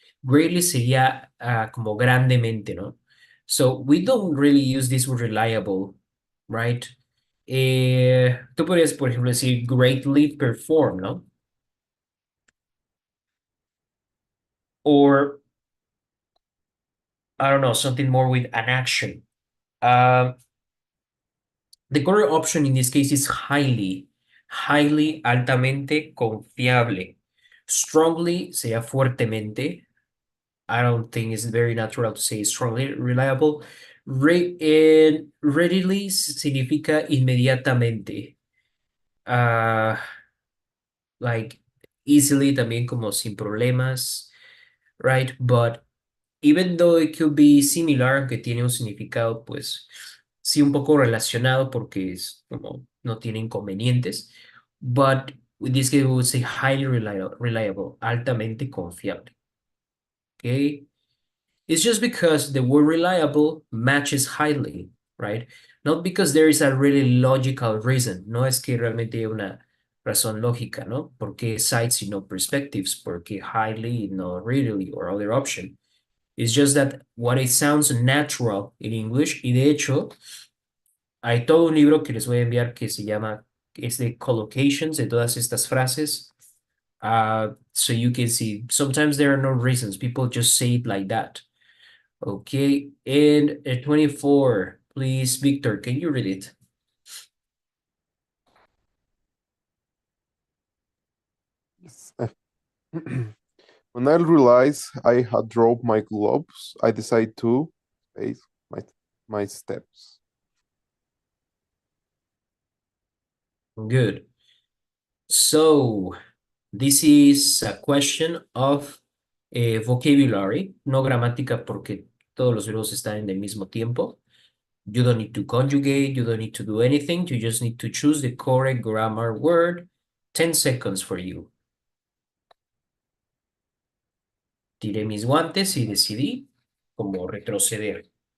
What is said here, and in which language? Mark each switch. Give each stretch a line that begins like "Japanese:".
Spanish: Greatly sería como grandemente, ¿no?
English: So we don't really use this word reliable, right?
Spanish: Tú podrías, por ejemplo, decir greatly perform, ¿no?
English: Or, I don't know, something more with an action. The correct option in this case is highly.
Spanish: Highly, altamente, confiable. Strongly sería fuertemente.
English: I don't think it's very natural to say strongly reliable.
Spanish: Readily significa inmediatamente.
English: Like easily
Spanish: también como sin problemas, right?
English: But even though it could be similar,
Spanish: aunque tiene un significado, pues sí un poco relacionado porque es como no tiene inconvenientes.
English: But with this case, we would say highly reliable,
Spanish: altamente confiable.
English: Okay? It's just because the word reliable matches highly, right? Not because there is a really logical reason.
Spanish: No es que realmente hay una razón lógica, ¿no? ¿Por qué sides y no perspectives? ¿Por qué highly y no readily
English: or other option? It's just that what it sounds natural in English,
Spanish: y de hecho, hay todo un libro que les voy a enviar que se llama, es de collocations, de todas estas frases.
English: So you can see sometimes there are no reasons. People just say it like that. Okay, and 24, please, Victor, can you read it? Yes. When I realized I had dropped my gloves, I decided to face my steps. Good. So this is a question of vocabulary,
Spanish: no gramática porque todos los verbos están en el mismo tiempo.
English: You don't need to conjugate, you don't need to do anything, you just need to choose the correct grammar word. 10 seconds for you.
Spanish: Tiré mis guantes y decidí como retroceder.